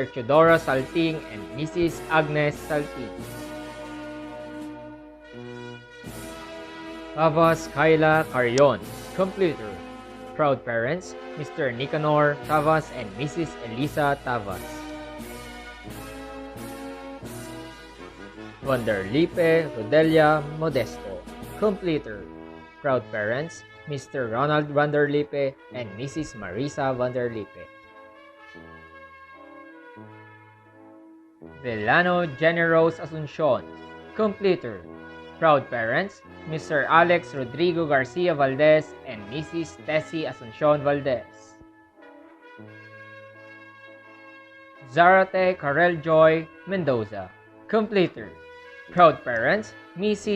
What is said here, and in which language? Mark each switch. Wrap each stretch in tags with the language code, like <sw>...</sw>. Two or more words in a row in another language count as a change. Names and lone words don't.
<en>Chodora Salting and Mrs. Agnes Salting. Tavas Kayla Carrion, completer. Proud parents, Mr. Nicanor Tavas and Mrs. Elisa Tavas. Vanderlipe Rodelia Modesto. Completer. Proud parents, Mr. Ronald Vanderlipe and Mrs. Marisa Vanderlipe. Delano Generos Asuncion. Completer. Proud parents, Mr. Alex Rodrigo Garcia Valdez and Mrs. Tessie Asuncion Valdez. Zarate Karel Joy Mendoza. Completer. Proud parents, Mrs.</en>